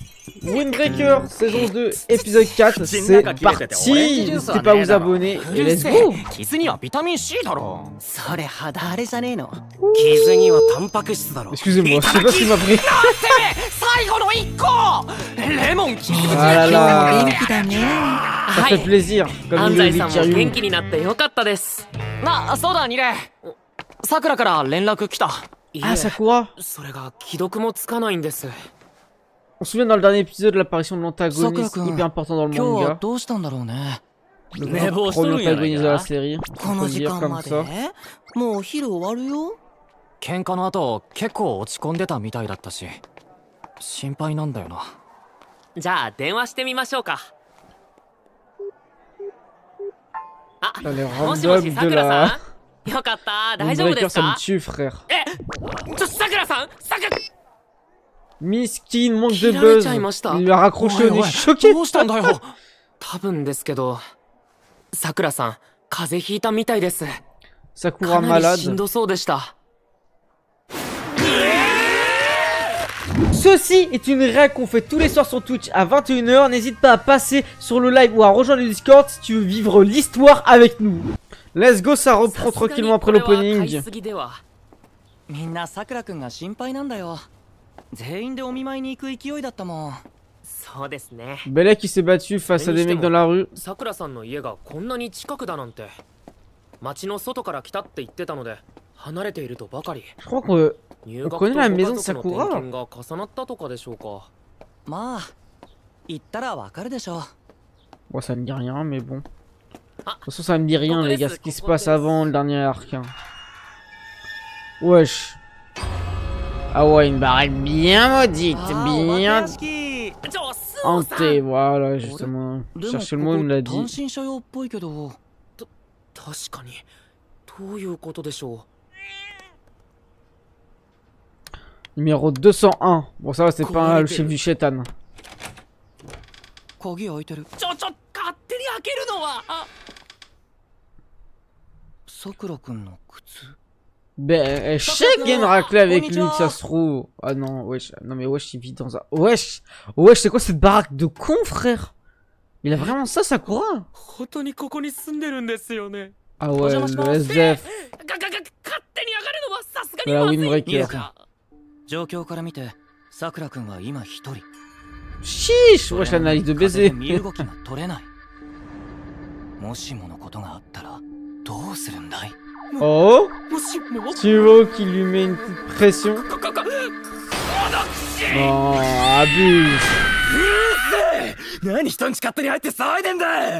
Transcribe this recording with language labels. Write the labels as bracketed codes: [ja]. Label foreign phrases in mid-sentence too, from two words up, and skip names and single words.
[fr] Windbreaker, saison 2, épisode 4, c'est parti. N'hésitez pas à vous abonner et [en] let's go. [ja] 傷にはビタミン C だろ。それ肌荒れじゃねえの。傷にはタンパク質だろ。 [fr] Excusez-moi, je sais pas ce qu'il m'a pris. [ja] 最後の1個レモン傷口 [fr] Ah là là, [ja] 元気だね。 [fr] ça fait plaisir. [ja] 安 [fr] Comme il [ja] 西 [fr] le [ja] さん [fr] dit [ja] も元 [fr] Kiryu. [ja] 気になってよかったです。そうだニレ。さくらから連絡来た。いえ [fr] Ah, Sakura. [ja] それが既読もつかないんです。 [fr] On se souvient dans le dernier épisode de l'apparition de l'antagoniste [ja] Sakura-kun, [fr] hyper important dans le [ja] 今日は [fr] manga. [ja] どうしたんだろうね。 [fr] Le [ja] 寝坊しと [fr] premier [ja] るんやない [fr] antagoniste de la [ja] か。 [fr] série. [ja] こ [fr] On [ja] の [fr] peut [ja] 時 [fr] dire [ja] 間 [fr] comme [ja] まで [fr] ça. [ja] もうお昼終わるよ。喧嘩の後結構落ち込んでたみたいだったし心配なんだよな。じゃあ電話してみましょうか。あ、 [fr] Les [ja] もしも [fr] randoms [ja] し [fr] de [ja] さくら [fr] la [ja] さん。よかった。大丈夫で [fr] Windbreaker, [ja] す [fr] ça me [ja] か？ [fr] tue, frère. [ja] さくらさん、 [fr] Miskin, manque de [ja] 切られ [fr] buzz. [ja] ちゃいました [fr] Il lui a raccroché au nez. Je suis choqué. [ja] どうしたんだよ。多分ですけど、さくらさん、風邪ひいたみたいです。 [fr] Sakura [ja] かなりしん [fr] malade. [ja] どそうでした。 [fr] Ceci est une règle qu'on fait tous les soirs sur Twitch à 21h. N'hésite pas à passer sur le live ou à rejoindre le Discord si tu veux vivre l'histoire avec nous. [en] Let's go, [fr] ça reprend tranquillement après [ja] さすがにこれは買い [fr] l'opening. [ja] すぎでは。みんなさくらくんが心配なんだよ。全員でお見舞いに行く勢いだったもん。そうですね。 [fr] Belek qui s'est battu face à des mecs dans la rue. [ja] さくらさんの家がこんなに近くだなんて。町の外から来たって言ってたので、離れているとばかり。 [fr] Je crois qu'on [ja] 入学 [fr] connaît [ja] と [fr] la [ja] ご [fr] maison [ja] 家 [fr] de [ja] 族の [fr] Sakura [ja] 転勤が重なったとかでしょうか。まあ行ったらわかるでしょ。 [fr] Bon, ça me dit rien, mais bon. De Ah. toute façon, ça me dit rien, les gars, ce qui se passe Cocottes. avant le dernier arc. Hein. Wesh. Ah ouais, une barrette bien maudite, [ja] あーお化け [fr] bien [ja] 屋敷。スオさん [fr] hantée. Voilà, justement. [ja] で [fr] Je [ja] も [fr] cherchais le mot, il me l'a [ja] 単 [fr] dit. [ja] 身者用っぽいけど。確かに。どういうことでしょ [fr] Numéro 201. Bon, ça va, c'est pas le chef du chétan. [ja] 鍵開いてる。う。勝手に開けるのは。さくらくんの靴。 [fr] Ben, je sais qu'il y a une raclée avec lui, que ça se trouve. Ah non, wesh. Non, mais wesh, il vit dans un. Wesh. Wesh, c'est quoi cette baraque de con, frère? Il a vraiment ça, Sakura? [ja] 本当にここに住んでるんですよね。 [fr] Ah ouais, le SDF. [ja] 勝手に上がるのはさすがに [fr] La [ja] まずい。 [fr] Windbreaker. [ja] 状況から見てさくらくんは今一人。 [fr] Chiche! Wesh, l'analyse de [ja] 風で [fr] baiser. [ja] 身動きが取れない。もしものことがあったらどうするんだい？ [fr] Oh! [ja] もしも [fr] Tu vois qu'il lui met une petite pression. Oh, abuse. [ja] 何人んち勝手に入って騒いでんだ。